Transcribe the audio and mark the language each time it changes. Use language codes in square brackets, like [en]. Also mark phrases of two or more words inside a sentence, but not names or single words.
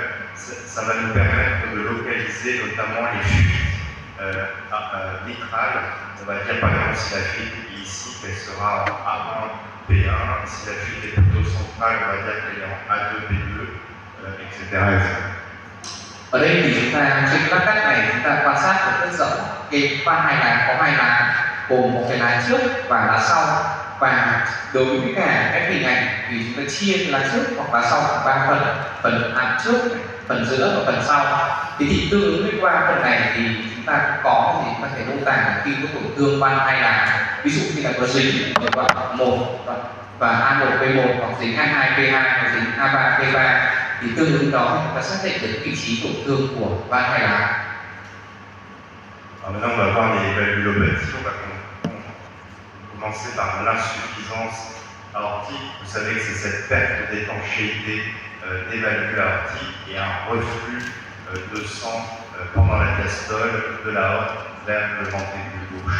[fr] Ça va nous permettre de localiser notamment les fuites mitrales. On va dire par exemple si la fuite est ici, qu'elle sera en A1, P1, si la fuite est plutôt centrale, on va dire qu'elle est en A2, P2, etc., etc. [vi] Ở đây thì chúng ta trên cái cắt này chúng ta quan sát được rất rõ cái van hai lá có hai lá, gồm một cái lá trước và lá sau. Và đối với cả các hình ảnh thì chúng ta chia lá trước hoặc lá sau thành 3 phần, phần trước, phần giữa và phần sau. Thì tương ứng với qua phần này thì chúng ta có thì chúng ta thể mô tả là khi có tổn thương van hai lá, ví dụ như là có dính ở đoạn 1 và A1 P1 hoặc dính A2 P2 hoặc dính A3 P3, thì tương ứng đó chúng ta xác định được vị trí tổn thương của van hai lá. [fr] Alors maintenant on va voir les valvulopathies. On va commencer par l'insuffisance aortique. Vous savez que c'est cette perte d'étanchéité des valvules aortiques et un reflux de sang pendant la diastole de l'aorte vers le ventricule gauche.